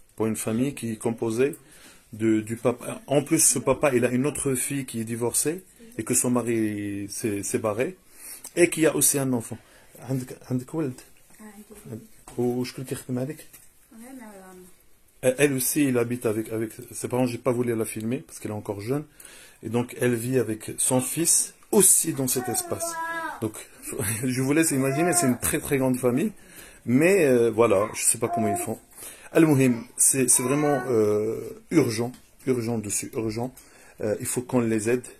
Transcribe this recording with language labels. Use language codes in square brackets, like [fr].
[fr] Pour une famille qui est composée du papa. En plus, ce papa, il a une autre fille qui est divorcée et que son mari s'est séparé et qui a aussi un enfant. [ar] عندك ولد؟ وشكون كيخدم عليك؟ [fr] Elle aussi, il habite avec ses parents. J'ai pas voulu la filmer parce qu'elle est encore jeune. Et donc, elle vit avec son fils aussi dans cet espace. Donc, je vous laisse imaginer, c'est une très très grande famille. Mais voilà, je sais pas comment ils font. Al-Muhim, c'est vraiment urgent dessus, urgent. Il faut qu'on les aide.